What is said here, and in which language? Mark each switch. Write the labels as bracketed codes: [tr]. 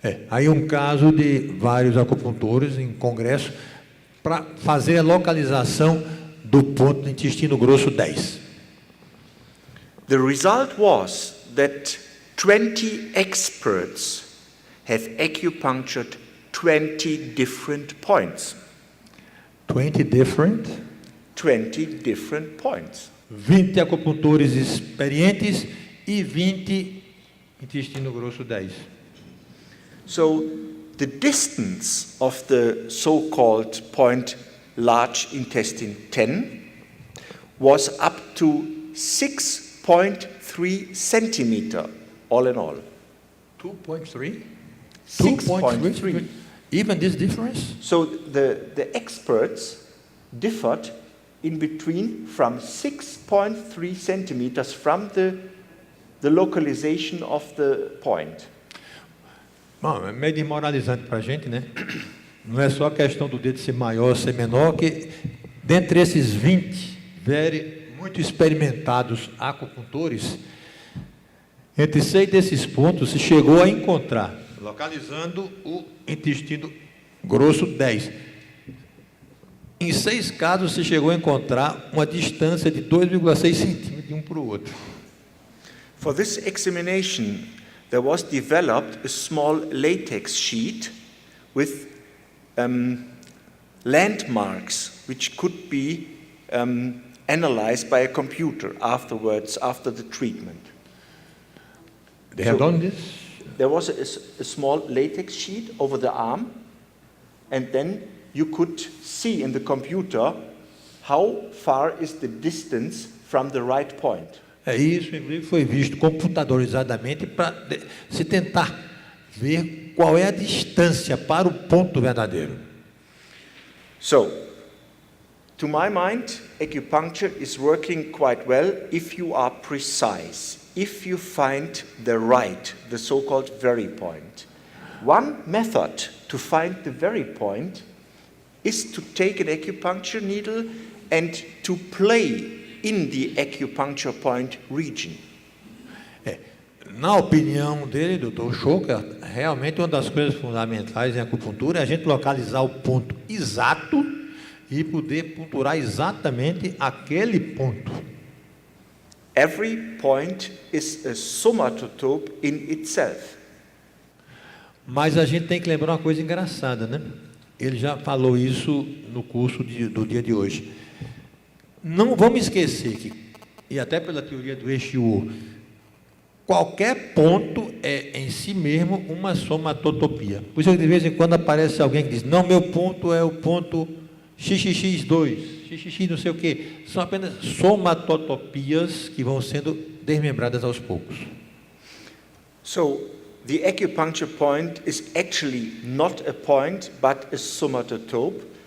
[pt] Aí um caso de vários acupuntores em congresso para fazer a localização do ponto do intestino grosso 10. [en] The result was that 20 experts have acupunctured 20 different points. 20 different? 20 different points. [pt] 20 acupuntores experientes e 20, intestino grosso 10. [en] So the distance of the so-called point large intestine 10 was up to 6.3 centimeter, all in all. 2.3? 6.3. Even this difference? So the experts differed in between from 6.3 centimeters from the localization of the point. [pt] Bom, é meio demoralizante para a gente, né? Não é só a questão do dedo ser maior ou ser menor, que dentre esses 20 muito experimentados acupuntores, entre 6 desses pontos se chegou a encontrar, localizando o intestino grosso 10. Em 6 casos se chegou a encontrar uma distância de 2,6 centímetros de um para o outro. [en] For this examination, there was developed a small latex sheet with landmarks which could be analyzed by a computer afterwards, after the treatment. They have done this? There was a small latex sheet over the arm, and then you could see in the computer how far is the distance from the right point. [pt] Isso, inclusive, foi visto computadorizadamente para se tentar ver qual é a distância para o ponto verdadeiro. [en] So, to my mind, acupuncture is working quite well if you are precise, if you find the right, the so-called very point. One method to find the very point is to take an acupuncture needle and to play in the acupuncture point region. [pt] Na opinião dele, Dr. Schocker, realmente uma das coisas fundamentais em acupuntura é a gente localizar o ponto exato e poder punturar exatamente aquele ponto. [en] Every point is a somatotope in itself. [pt] Mas a gente tem que lembrar uma coisa engraçada, né? Ele já falou isso no curso do dia de hoje. Não vamos esquecer que, e até pela teoria do Eixo, qualquer ponto é em si mesmo uma somatotopia. Por isso que de vez em quando aparece alguém que diz, não, meu ponto é o ponto XXX2, XXX não sei o quê. São apenas somatotopias que vão sendo desmembradas aos poucos. [en] So, the acupuncture point is actually not a point, but a somatotope.